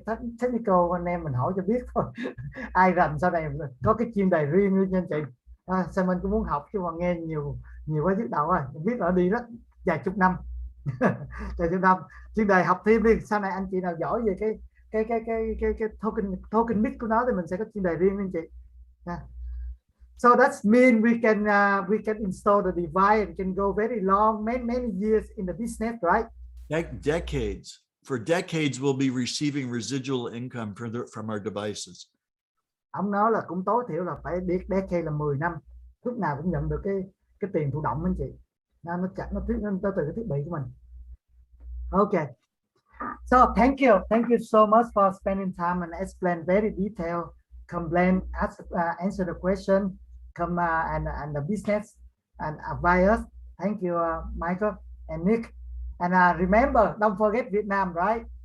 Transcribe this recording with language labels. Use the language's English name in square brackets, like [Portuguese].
[Vietnamese] Cái technical anh em mình hỏi cho biết thôi. Ai rành sau này có cái chuyên đề riêng cho anh chị. Sao mình cũng muốn học chứ mà nghe nhiều quá nhức đầu rồi. Biết là đi rất vài chục năm. Vài chục năm. Chuyên đề học thêm đi. Sau này anh chị nào giỏi về cái token mix của nó thì mình sẽ có chuyên đề riêng anh chị. [English] So that's mean we can install the device and can go very long, many years in the business, right? Decades. For decades, we'll be receiving residual income from our devices. [Vietnamese] Ông nói là cũng tối thiểu là phải decade là 10 năm, lúc nào cũng nhận được cái tiền thụ động anh chị. Nó tới từ cái thiết bị của mình. [English] Okay. So thank you so much for spending time and explain very detailed, complain, answer the question, and the business and advise. Thank you, Michael and Nick. And remember, don't forget Vietnam, right?